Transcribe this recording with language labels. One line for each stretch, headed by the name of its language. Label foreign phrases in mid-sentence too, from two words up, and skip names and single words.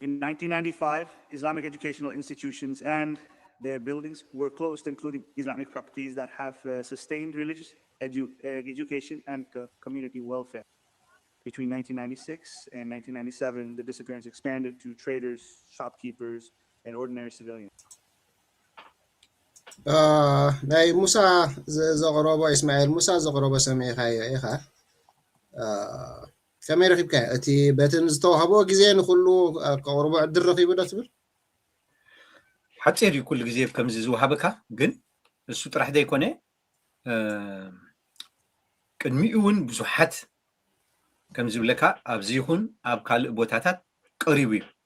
English: In 1995, Islamic educational institutions and their buildings were closed, including Islamic properties that have sustained religious education and community welfare. Between 1996 and 1997, the disappearance expanded to traders, shopkeepers, and ordinary civilians.
Tigrinya: ናይ ሙሳ ዘቕረቦ እስማኤል ሙሳ ዘቕረቦ ሰሚዕካዮ ኢኻ ከመይ ረኺብካዮ እቲ በትን ዝተዋህቦ ግዜ ንኩሉ ከቕርቦ ዕድል ረኺቡ ዶ ትብል ሓፂር እዩ ኩሉ ግዜ ከምዚ ዝወሃበካ ግን እሱ ጥራሕ ዘይኮነ ቅድሚኡ እውን ብዙሓት ከም ዝብለካ ኣብዚ ይኹን ኣብ ካልእ ቦታታት ቀሪቡ እዩ